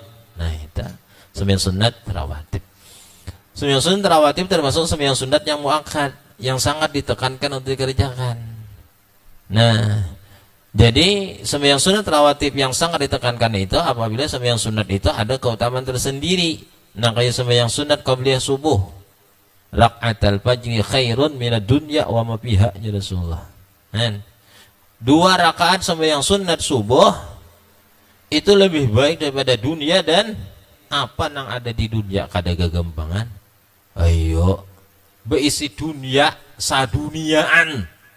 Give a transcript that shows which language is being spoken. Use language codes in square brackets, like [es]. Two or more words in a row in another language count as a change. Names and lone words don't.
[id] Nah itu sembahyang sunat rawatib. Sembahyang sunat rawatib termasuk sembahyang sunat yang muakkad, yang sangat ditekankan untuk dikerjakan. Nah, jadi sembahyang sunat rawatib yang sangat ditekankan itu apabila sembahyang sunat itu ada keutamaan tersendiri. Nah kayak sembahyang sunat qabliyah subuh, [ar] ركعتا الفجر خير من الدنيا وما فيها يا رسول الله. [id] 2 rakaat sembahyang sunat subuh itu lebih baik daripada dunia dan apa yang ada di dunia. [bjn] Kada gagampangan. Ayo beisi dunia saduniaan.